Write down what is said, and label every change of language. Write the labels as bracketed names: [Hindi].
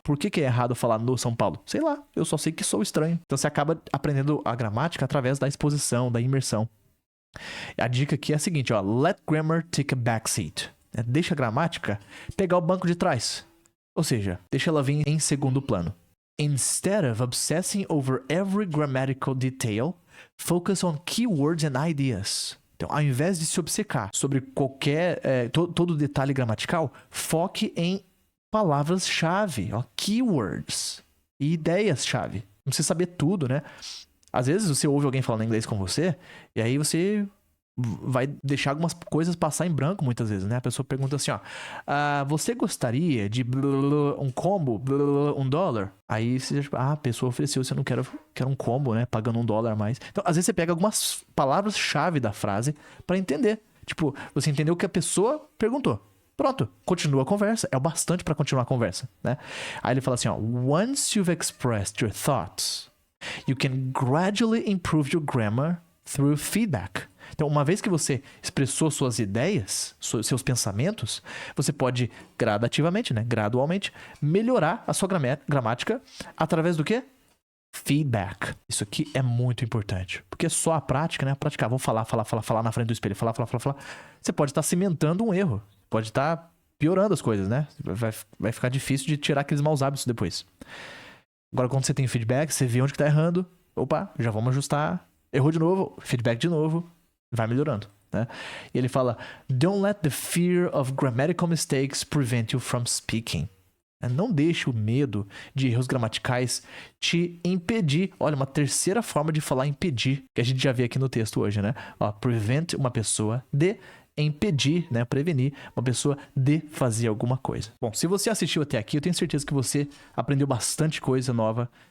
[Portuguese] Por que é errado falar no São Paulo? Sei lá, eu só sei que sou estranho. Então, você acaba aprendendo a gramática através da exposição, da imersão. A dica aqui é a seguinte, ó. [English] Let grammar take a backseat. [Portuguese] Deixa a gramática pegar o banco de trás. Ou seja, deixa ela vir em segundo plano. [English] Instead of obsessing over every grammatical detail, focus on keywords and ideas. [Portuguese] Então, ao invés de se obcecar sobre qualquer todo detalhe gramatical, foque em palavras-chave, keywords e ideias-chave. Não precisa saber tudo, né? Às vezes você ouve alguém falando inglês com você e aí você vai deixar algumas coisas passar em branco muitas vezes, né? A pessoa pergunta assim, ó, você gostaria de um combo, $1? Aí você já, a pessoa ofereceu, você não quer um combo, né? Pagando $1 a mais. Então, às vezes você pega algumas palavras-chave da frase pra entender. Tipo, você entendeu o que a pessoa perguntou. Pronto, continua a conversa. É o bastante pra continuar a conversa, né? Aí ele fala assim, ó, [English] once you've expressed your thoughts, you can gradually improve your grammar through feedback. [Portuguese] Então, uma vez que você expressou suas ideias, seus pensamentos, você pode gradativamente, né, gradualmente, melhorar a sua gramática através do quê? feedback. Isso aqui é muito importante. Porque só a prática, né? Praticar, vou falar na frente do espelho, falar. Você pode estar cimentando um erro. Pode estar piorando as coisas, né? Vai ficar difícil de tirar aqueles maus hábitos depois. Agora, quando você tem feedback, você vê onde que tá errando. Opa, já vamos ajustar. Errou de novo, feedback de novo. Vai melhorando, né? E ele fala: [English] Don't let the fear of grammatical mistakes prevent you from speaking. [Portuguese] Não deixe o medo de erros gramaticais te impedir. Olha, uma terceira forma de falar impedir, que a gente já vê aqui no texto hoje, né? Ó, prevent uma pessoa de impedir, né? Prevenir uma pessoa de fazer alguma coisa. Bom, se você assistiu até aqui, eu tenho certeza que você aprendeu bastante coisa nova.